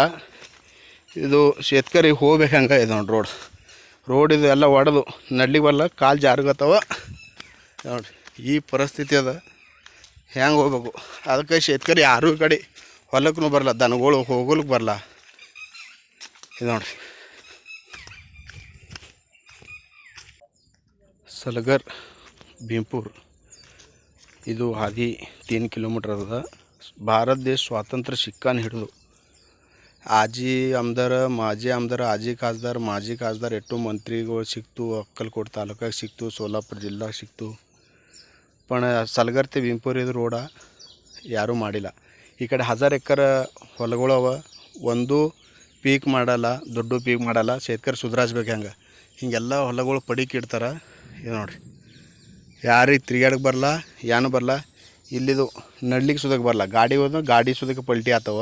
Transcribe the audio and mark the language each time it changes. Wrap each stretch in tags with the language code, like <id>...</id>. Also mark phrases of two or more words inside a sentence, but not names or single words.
<kn>ಇದು ಶೇತಕರಿಗೆ ಹೋಗ್ಬೇಕು ಹಂಗೆ ಇದು ನೋಡಿ ರೋಡ್ ಇದು ಎಲ್ಲ ಒಡೆದು ನಡ್ಲಿಕ್ಕೆ ಬರಲ್ಲ, ಕಾಲು ಜಾರ್ಗತ್ತವ ನೋಡಿರಿ। ಈ ಪರಿಸ್ಥಿತಿ ಅದ, ಹೆಂಗೆ ಹೋಗ್ಬೇಕು? ಅದಕ್ಕೆ ಶೇತಕರಿ ಯಾರೂ ಈ ಕಡೆ ಹೊಲಕ್ಕೂ ಬರಲ್ಲ, ದನಗಳು ಹೋಗ್ಲಿಕ್ಕೆ ಬರಲ್ಲ। ಇದು ನೋಡಿರಿ, सलगर भीमपूर ಇದು ಹಾದಿ 3 ಕಿಲೋಮೀಟರ್ ಅದ। ಭಾರತ ದೇಶ ಸ್ವಾತಂತ್ರ್ಯ ಸಿಕ್ಕಾನ ಹಿಡಿದು ಆಜಿ ಆಮದಾರ, ಮಾಜಿ ಆಮದಾರ, ಆಜಿ ಖಾಸದಾರ್, ಮಾಜಿ ಖಾಸದಾರ್ ಎಟ್ಟು ಮಂತ್ರಿಗಳು ಸಿಕ್ತು, ಅಕ್ಕಲಕೋಟ ತಾಲೂಕಾಗ ಸಿಕ್ತು, ಸೋಲಾಪುರ ಜಿಲ್ಲಾಗ ಸಿಕ್ತು,</kn> <mr>पण सलगर ते भीमपूर</mr> <kn>ಇದು ರೋಡ ಯಾರೂ ಮಾಡಿಲ್ಲ। ಈ ಕಡೆ 1000 ಎಕರೆ ಹೊಲಗಳು ಅವ, ಒಂದು ಪೀಕ್ ಮಾಡಲ್ಲ, ದೊಡ್ಡ ಪೀಕ್ ಮಾಡಲ್ಲ। ಶೇತಕರು ಸುಧಾರಿಸ್ಬೇಕು ಹೆಂಗೆ, ಹಿಂಗೆಲ್ಲ ಹೊಲಗಳು ಪಡಿಕಿಡ್ತಾರೆ। ಇದು ನೋಡಿರಿ, ಯಾರಿಗೆ ತಿರುಗಾಡಕ್ಕೆ ಬರಲ್ಲ, ಏನು ಬರಲ್ಲ, ಇಲ್ಲಿದು ನಡ್ಲಿಕ್ಕೆ ಸುದಕ್ಕೆ ಬರಲ್ಲ, ಗಾಡಿ ಹೋದ್ರೆ ಗಾಡಿ ಸುದಕ್ಕೆ ಪಲ್ಟಿ ಆಗ್ತವೆ।</kn>